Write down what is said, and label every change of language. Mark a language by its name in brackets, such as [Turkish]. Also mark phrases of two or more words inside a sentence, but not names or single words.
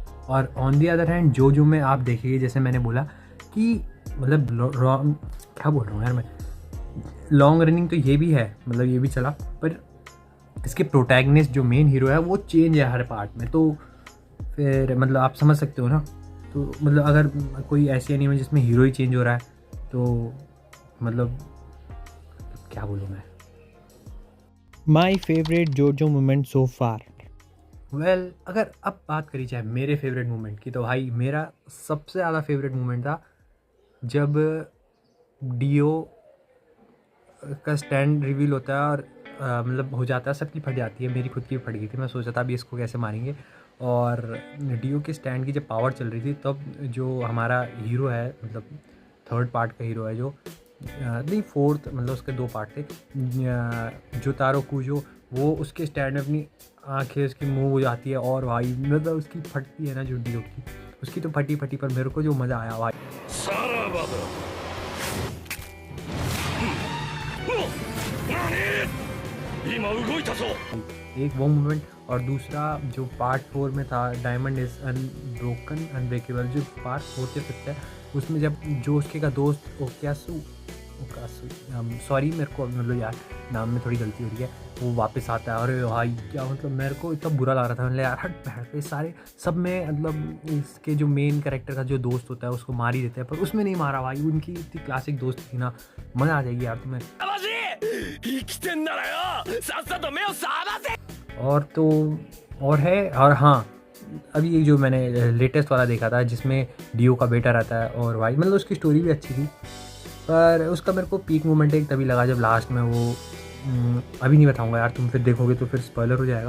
[Hindi] और [English] on the other hand [Hindi] जोजो में आप देखिए, जैसे मैंने बोला कि मतलब क्या बोल रहा हूँ यार मैं, [English] long running [Hindi] तो ये भी है, मतलब ये भी चला, पर इसके प्रोटैगनिस्ट जो [English] main hero [Hindi] है वो चेंज है हर पार्ट में। तो फिर मतलब आप समझ सकते हो ना तो मतलब अगर कोई ऐसी एनीमे जिसमें हीरो ही चेंज हो रहा है तो मतलब क्या बोलूँ मैं। [English] My favorite JoJo moment so far. [Hindi] वेल अगर अब बात करी जाए मेरे [English] favorite moment [Hindi] की, तो भाई मेरा सबसे ज़्यादा [English] favorite moment [Hindi] था जब डीओ का स्टैंड रिवील होता है और मतलब हो जाता है, सबकी फट जाती है, मेरी खुद की फट गई थी। मैं सोचा था अभी इसको कैसे मारेंगे, और डीओ के स्टैंड की जब पावर चल रही थी तब जो हमारा हीरो है, मतलब [English] third part [Hindi] का हीरो है जो नहीं फोर्थ, मतलब उसके 2 पार्ट थे, जोतारो कुजो, वो उसके स्टैंड में अपनी आंखें उसकी मूव हो जाती है और भाई मतलब उसकी फटती है ना जो डीओ की, उसकी तो फटी पर मेरे को जो मज़ा आया भाई। [Japanese] さらばだ。何？今動いたぞ。 [Hindi] एक वो मोमेंट, और दूसरा जो पार्ट 4 में था, डायमंड इज अनब्रोकन अनब्रेकेबल, जो पार्ट 4 से फिक्स है, उसमें जब जोस्के का दोस्त ओकासु सॉरी मेरे को मतलब यार नाम में थोड़ी गलती हो रही है, वो वापस आता है। अरे भाई क्या मतलब मेरे को इतना बुरा लग रहा था, मतलब यार हट बैठ पे सारे सब में, मतलब इसके जो मेन कैरेक्टर का जो दोस्त होता है उसको मार ही देते हैं, पर उसमें नहीं मारा भाई, उनकी इतनी क्लासिक दोस्त थी ना, मज़ा आ जाएगी यार तुम्हें। [Japanese] 生きてんならよさっさと目を覚ませ [Hindi] और तो और है, और हाँ अभी ये जो मैंने लेटेस्ट वाला देखा था जिसमें डीओ का बेटा रहता है, और भाई मतलब उसकी स्टोरी भी अच्छी थी, पर उसका मेरे को [English] peak moment [Hindi] एक तभी लगा जब लास्ट में वो अभी नहीं बताऊंगा यार, तुम फिर देखोगे तो फिर स्पॉइलर हो जाएगा।